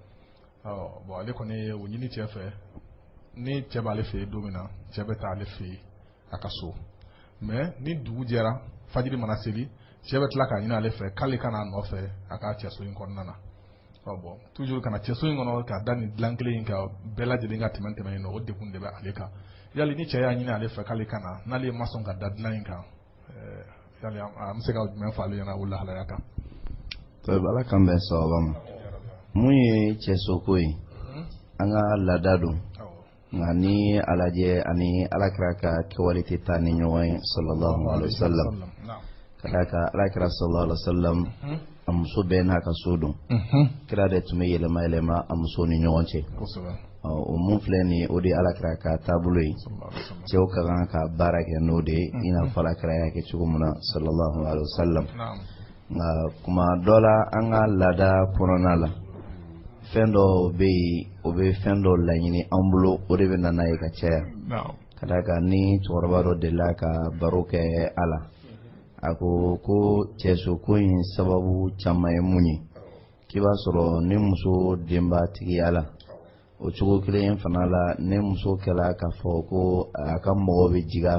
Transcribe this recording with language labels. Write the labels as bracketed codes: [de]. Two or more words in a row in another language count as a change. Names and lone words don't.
[bm] bon ale kɔni ye o ɲini cɛ fɛ ni cɛ b'ale fɛ yen don min na cɛ bɛ taa ale fɛ yen a ka so mais ni dugu jɛra fajiri mana seli cɛ bɛ tila k'a ɲini ale fɛ k'ale kana nɔfɛ a ka cɛso in kɔnɔna na bon toujours kana cɛso in kɔnɔ ka da nin dilan kelen in kan bɛɛ lajɛlen ka tɛmɛ yen nɔ o degun de bɛ ale kan yali ni cɛ y'a ɲini ale fɛ k'ale kana n'ale ma sɔn ka da dilan in kan yali an bɛ se ka jumɛn fɔ ale ɲɛna o lahalaya kan. Ala kan bɛn sababa ma mun ye cɛsoko ye an ka laada don nka ni alajɛ ani alakira ka kɛwale tɛ taa ni ɲɔgɔn ye [ar] صلى الله عليه وسلم [bm] ka d'a kan alakira [ar] صلى الله عليه وسلم [bm] a muso bɛɛ n'a ka so don kira de tun bɛ yɛlɛma a muso ni ɲɔgɔn cɛ o mun filɛ nin o de ye alakira ka taabolo ye cɛw ka kan ka baara kɛ n'o de ye i n'a fɔ alakira y'a kɛ cogo min na [ar] صلى الله عليه وسلم [bm] nka kuma dɔ la an ka laada kɔnɔna la fɛn dɔ bɛ yen o bɛ fɛn dɔ laɲini an bolo o de bɛ na n'a ye ka caya ka d'a kan ni cɛkɔrɔba dɔ delila ka baro kɛ a la a ko cɛsoko in sababu caman ye mun ye k'i b'a sɔrɔ ni muso denbatigiya la o cogo kelen fana la ni muso kɛla k'a fɔ ko a ka mɔgɔ bɛ jigin a